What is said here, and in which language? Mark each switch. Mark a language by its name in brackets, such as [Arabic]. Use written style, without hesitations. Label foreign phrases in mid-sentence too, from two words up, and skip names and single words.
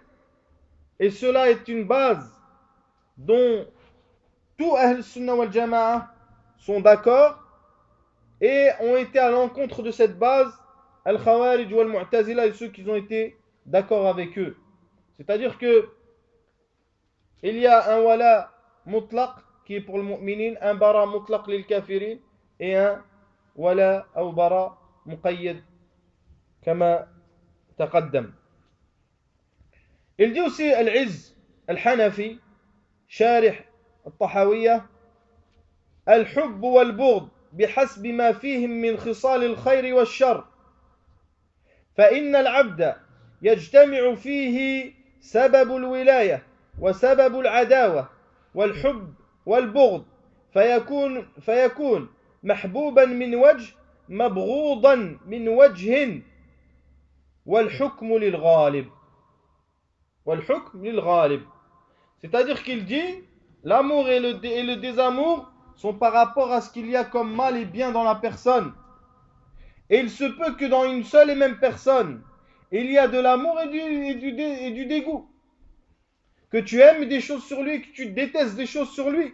[French] Et cela est une base dont tous [Arabic] أهل السنة والجماعة [French] sont d'accord et ont été à l'encontre de cette base, [Arabic] الخوارج والمعتزلة [French] et ceux qui ont été d'accord avec eux. C'est-à-dire que il y a un [Arabic] ولاء مطلق [French] qui est pour le mu'minin, un [Arabic] براء مطلق للكافرين [French] et un wala ou [Arabic] براء مقيد كما تقدم. [French] Il dit aussi Al-Izz Al-Hanafi, Sharih Al-Tahawiyya: [Arabic] الحب والبغض بحسب ما فيهم من خصال الخير والشر، فإن العبد يجتمع فيه سبب الولاية وسبب العداوة والحب والبغض، فيكون محبوبا من وجه مبغوضا من وجه، والحكم للغالب. والحكم للغالب. [French] C'est-à-dire qu'il dit l'amour et le désamour sont par rapport à ce qu'il y a comme mal et bien dans la personne. Et il se peut que dans une seule et même personne, il y a de l'amour et du dégoût. Que tu aimes des choses sur lui, que tu détestes des choses sur lui.